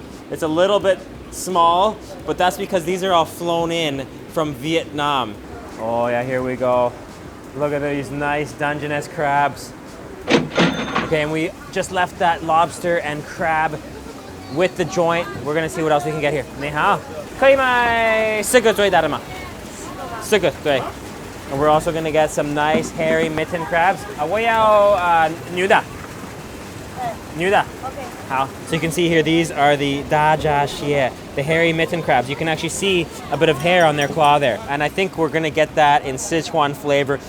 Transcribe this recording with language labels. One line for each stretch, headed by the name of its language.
English: It's a little bit small, but that's because these are all flown in from Vietnam. Oh yeah, here we go. Look at these nice Dungeness crabs. Okay, and we just left that lobster and crab with the joint. We're gonna see what else we can get here.
Chinese: 你好，可以买4个最大的吗？ 4个，对。
English: And we're also gonna get some nice hairy mitten crabs.
Chinese: 我要女的。女的。Okay. 好.
English: So you can see here, these are the Dungeness, the hairy mitten crabs. You can actually see a bit of hair on their claw there. And I think we're gonna get that in Sichuan flavor.